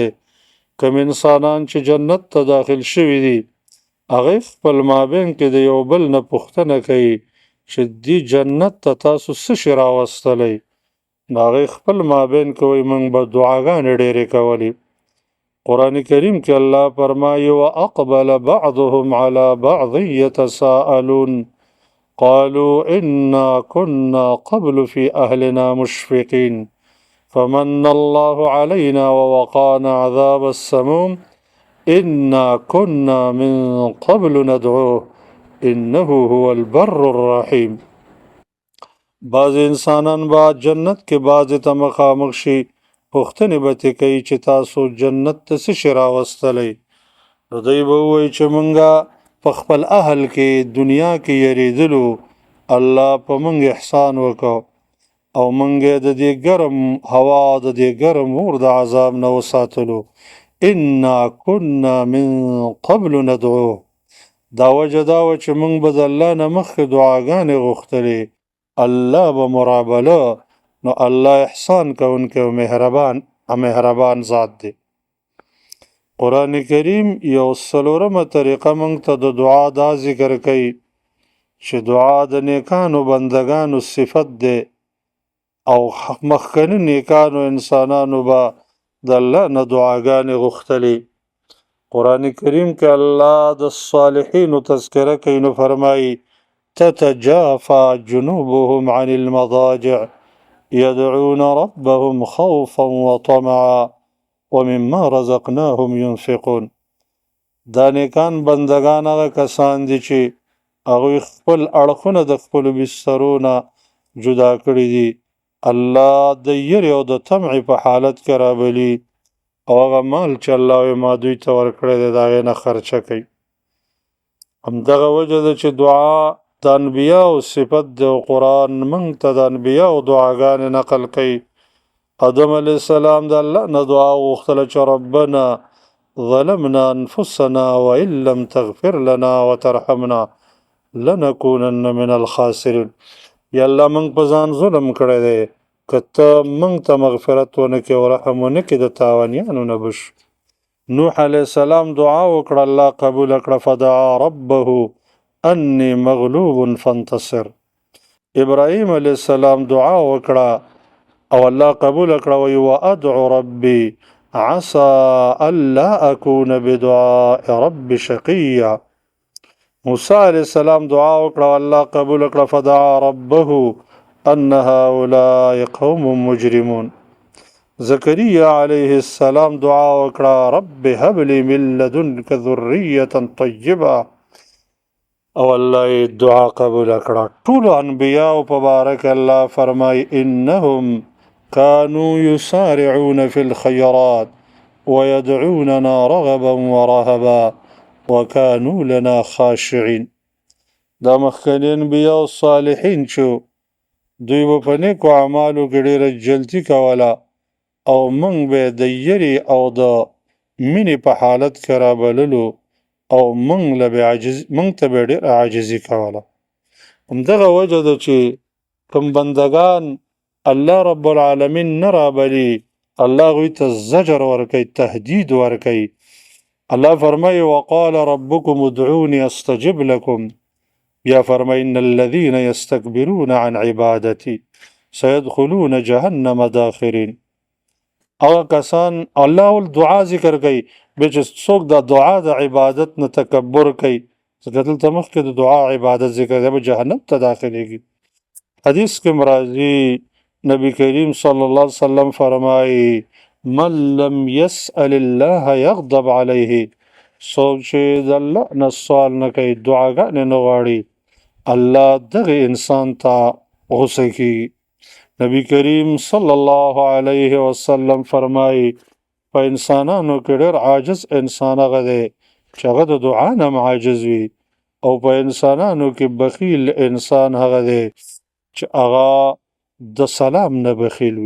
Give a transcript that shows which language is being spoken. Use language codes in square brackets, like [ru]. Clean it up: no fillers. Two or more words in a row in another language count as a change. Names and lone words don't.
[ps] کوم انسانان چې جنت ته داخل شوي دي هغه خپل مابین کې د یو بل نه پوښتنه کوي چې دی جنت ته تاسو څه شی راوستلی؟ نو هغې خپل مابین کې وایي موږ به دعاګانې ډېرې کولې. قرآن کریم کې الله فرمایي [ar] واقبل بعضهم على بعض يتساءلون قالوا إنا كنا قبل في أهلنا مشفقين فمن الله علينا ووقانا عذاب السموم إنا كنا من قبل ندعوه إنه هو البر الرحيم. [ps] بعض انسانان با جنت کې بعض ته مخامخ شي پوښتنې به ترې کوي چې تاسو جنت ته څه شی راوستلی؟ نو دوی به ووایي چې مونږه په خپل اهل کې دنیا کې یریدلو الله په مونږ احسان وکړ او مونږ د دې ګرم هوا د دې ګرم اور د عذاب نه وساتلو. [ar] انا كنا من قبل ندعوه. [ps] دا وجه دا وه چې مونږ به د الله نه مخکې دعاګانې غوښتلې الله به مرابله. نو الله احسان کوونکی او مهربان ذات دی. قرآن کریم یو څلورمه طریقه مونږ ته د دعا دا ذکر کوي چې دعا د نیکانو بندگانو صفت دی او مخکني نیکانو انسانانو به د الله نه دعاګانې غوښتلې. قرآن کریم کې الله د صالحینو تذکره کوي نو فرمایي [ar] تتجافى جنوبهم عن المضاجع يدعون ربهم خوفا وطمعا ومما رزقناهم ينفقون. [ps] دا نیکان بندگان هغه کسان دي چې هغوی خپل اړخونه د خپلو بسترونه جدا کړي دي. الله د یرې او د طمع په حالت کې رابلي او هغه مال چې الله ما دوی ته ورکړی دی د هغې نه خرچه کوي. همدغه وجه ده چې دعا د انبیاو صفت دی او قرآن موږ ته د انبیاو دعاګانې نقل کوي. آدم علیه السلام د الله نه دعا وغوښتله چې [ar] ربنا ظلمنا انفسنا وان لم تغفر لنا وترحمنا لنکونن من الخاسرین. [ps] یا الله موږ په ځان ظلم کړی دی که ته موږ ته مغفرت ونه کړې او رحم ونه کړې د تاوانیانو نه به شو. نوح علیه السلام دعا وکړه الله قبوله کړه [ar] فدعا ربه انی مغلوب فانتصر. [ps] ابراهیم علیه السلام دعا وکړه او الله قبول کړه وی [ar] وادعو ربي عسى الا اكون بدعاء رب شقيا. [ps] موسی علیہ السلام دعا وکړه الله قبول کړه [ar] فدعا ربه ان هؤلاء قوم مجرمون. [ps] زکریا علیہ السلام دعا وکړه [ar] رب هب لي من لدنك ذرية طيبة [ps] او الله دعا قبول کړه. ټول انبیاء په بارک الله فرمای [ar] انهم كانوا يسارعون في الخيرات ويدعوننا رغبا ورهبا وكانوا لنا خاشعين. [ps] دا مخکني انبیاء صالحین شو دوی په نیکو اعمالو کې ډېره جلدي کوله او موږ به د یرې او د مینې په حالت کې رابللو او موږ ته به ډېره عاجزي کوله. همدغه وجه ده چې کوم بندگان الله [ar] رب العالمین [ps] نه رابلي الله هغوی ته زجر ورکوي تهدید ورکوي. الله فرمایي [ar] وقال ربكم ادعوني استجب لكم. [ps] بیا فرمایي [ar] ان الذين يستكبرون عن عبادتي سيدخلون جهنم داخرين. [ps] هغه کسان الله ول دعا ذکر کوي بیا چې څوک د دعا د عبادت نه تکبر کوي ځکه دلته مخکې د دعا عبادت ذکر دی به جهنم ته داخلیږي. حدیث کې راځي نبی کریم [ar] صلی الله علیه وسلم [ps] فرمایي [ar] من لم يسأل الله يغضب عليه. [ps] څوک چې د الله نه سوال نه کوي دعاګانې نه غواړي الله دغه انسان ته غصه کیږي. نبی کریم [ar] صلی الله علیه وسلم [ps] فرمایي په انسانانو کې ډېر عاجز انسان هغه دی چې هغه د دعا نه عاجز وي او په انسانانو کې بخیل انسان هغه دی چې هغه د سلام نه بخیل وي.